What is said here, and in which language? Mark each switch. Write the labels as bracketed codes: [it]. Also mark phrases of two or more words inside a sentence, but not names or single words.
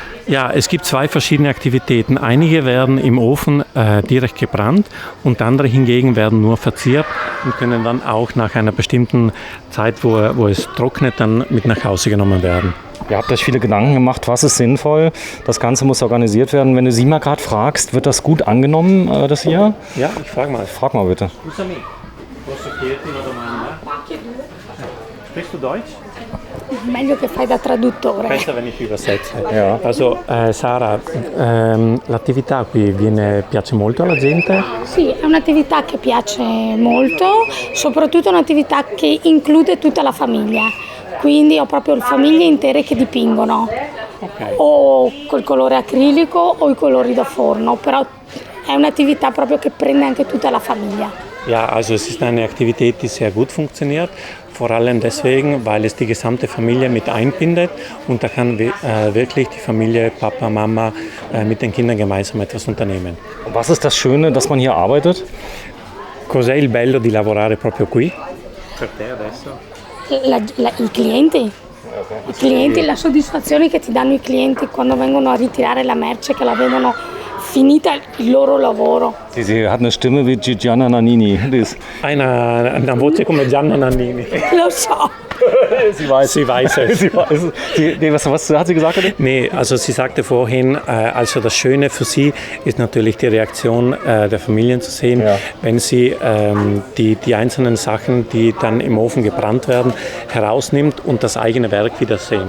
[de] Ja, es gibt zwei verschiedene Aktivitäten. Einige werden im Ofen direkt gebrannt und andere hingegen werden nur verziert und können dann auch nach einer bestimmten Zeit, wo es trocknet, dann mit nach Hause genommen werden. Ihr habt euch viele Gedanken gemacht, was ist sinnvoll. Das Ganze muss organisiert werden. Wenn du sie mal gerade fragst, wird das gut angenommen, das hier? Ja, ich frage mal. Frag mal bitte. Sprichst du Deutsch? [it] Meglio che fai da traduttore. [de] Besser, wenn ich übersetze. Ja. Also, [it] Sara, l'attività qui piace molto alla gente? Sì, è un'attività che piace molto, soprattutto un'attività che include tutta la famiglia. Quindi ho proprio famiglie intere che dipingono, o col colore acrilico o i colori da forno, però è un'attività proprio che prende anche tutta la famiglia. [de] Ja, also es ist eine Aktivität, die sehr gut funktioniert, vor allem deswegen, weil es die gesamte Familie mit einbindet und da kann wirklich die Familie, Papa, Mama mit den Kindern gemeinsam etwas unternehmen. Und was ist das Schöne, dass man hier arbeitet? [it] Cos'è il bello di lavorare proprio qui? Per te adesso? I clienti. I clienti, la soddisfazione che ti danno i clienti quando vengono a ritirare la merce, che la vedono finita il loro lavoro. [de] Sie hat eine Stimme wie Gianna Nannini. [it] Una voce come Gianna Nannini. Lo so. [de] Sie weiß. Sie weiß es. Sie weiß. Was hat sie gesagt? Nee, also sie sagte vorhin, also das Schöne für sie ist natürlich die Reaktion der Familien zu sehen, wenn sie die einzelnen Sachen, die dann im Ofen gebrannt werden, herausnimmt und das eigene Werk wieder sehen.